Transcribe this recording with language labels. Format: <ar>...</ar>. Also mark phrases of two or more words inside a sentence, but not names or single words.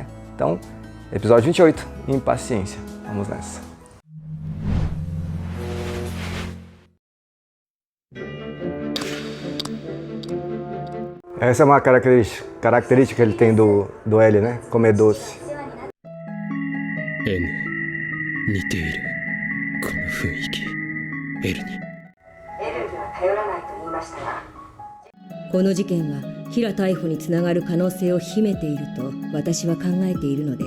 <pt>Então, episódio 28, Impaciência, vamos nessa. Essa é uma característica que ele tem do L, né? Comer doce.</pt> <ja>N 似ているこの雰囲気 L に L には頼らないと言いましたが、この事件はキラ逮捕につながる可能性を秘めていると私は考えているので、</ja>